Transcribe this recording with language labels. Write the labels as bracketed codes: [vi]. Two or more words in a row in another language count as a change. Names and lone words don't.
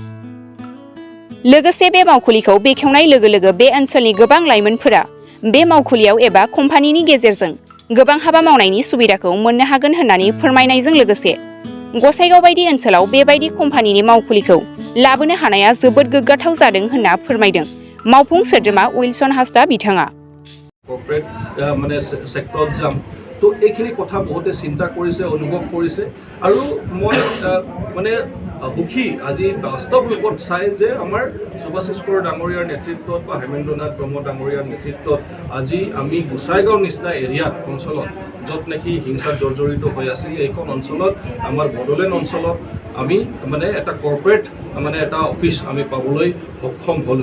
[brx] लोगोसे बे मावखुलिखौ बेखेवनाय लोगो बे ओनसोलनि गोबां लाइमोनफोरा बे मावखुलियाव एबा कम्पानिनि गेजेरजों गोबां हाबा मावनायनि सुबिदाखौ मोननो हागोन होननानै फोरमायनायजों लोगोसे गसाइगाव बायदि ओनसोलाव बेबायदि कम्पानिनि मावखुलिखौ लाबोनो हानाया जोबोद गोग्गाथाव जादों होनना फोरमायदों मावफुं सोद्रोमा उइलसन हासदा बिथाङा। [as] কৰ্পৰেট মানে সেক্টৰত যাম তো এইখিনি কথা বহুতে চিন্তা কৰিছে অনুভৱ কৰিছে আৰু মই মানে সুখী আজি বাস্তৱ ৰূপত চাই যে আমাৰ সুভাশিষকৰ ডাঙৰীয়াৰ নেতৃত্বত বা হেমেন্দ্ৰনাথ ব্ৰহ্ম ডাঙৰীয়াৰ নেতৃত্বত আজি আমি গোসাইগাঁও নিচিনা এৰিয়াত অঞ্চলত য'ত নেকি হিংসাত জৰ্জৰিত হৈ আছিল এইখন অঞ্চলত আমাৰ বড়োলেণ্ড অঞ্চলত আমি মানে এটা কৰ্পৰেট মানে এটা অফিচ আমি পাবলৈ সক্ষম হ'লোঁ।